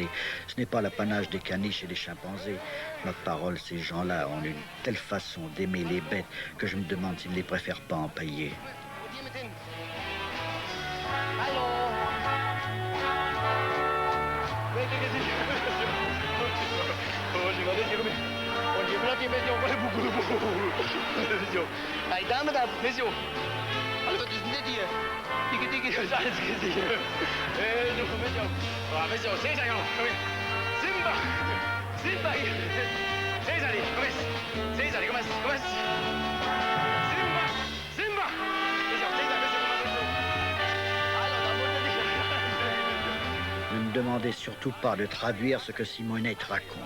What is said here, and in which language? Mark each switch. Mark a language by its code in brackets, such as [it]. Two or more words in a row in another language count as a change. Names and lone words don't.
[fr] Ce n'est pas l'apanage des caniches et des chimpanzés. Ma parole, ces gens-là ont une telle façon d'aimer les bêtes que je me demande s'ils ne les préfèrent pas empaillés. [nl] Hey, dame daar, Missio. Hallo, wat is dit hier? Dikke, dat is alles gezien. Doe voor Missio. Missio, Cesar, jongen, kom hier. Simba! Simba hier. Cesar hier, kom eens. Cesar, kom eens, kom eens. Simba! Simba! Missio, Cesar, Missio, kom eens. Hallo, daar moet je niet. [fr] Ne me demandez surtout pas de traduire ce que Simonite raconte.